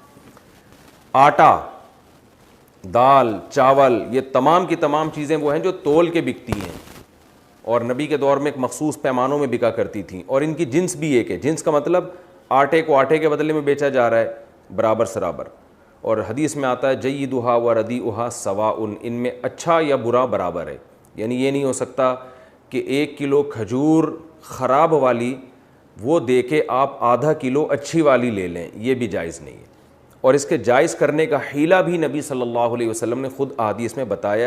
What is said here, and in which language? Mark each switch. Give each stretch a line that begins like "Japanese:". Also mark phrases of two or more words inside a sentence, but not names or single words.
Urdu: آٹا، دال، چاول، یہ تمام کی تمام چیزیں وہ ہیں جو تول کے بکتی ہیں، اور نبی کے دور میں ایک مخصوص پیمانوں میں بکا کرتی تھیں، اور ان کی جنس بھی ایک ہے. جنس کا مطلب آٹے کو آٹے کے بدلے میں بیچا جا رہا ہے برابر سرابر. اور حدیث میں آتا ہے
Arabic: جیدھا و ردیئھا سواء،
Urdu: ان میں اچھا یا برا برابر ہے. یعنی یہ نہیں ہو سکتا کہ 1 کلو کھجور خراب والی وہ دے کے آپ آدھا کلو اچھی والی لے لیں، یہ بھی جائز نہیں ہے. اور اس کے جائز کرنے کا حیلہ بھی نبی
Arabic: صلی اللہ علیہ وسلم
Urdu: نے خود احادیث میں بتایا.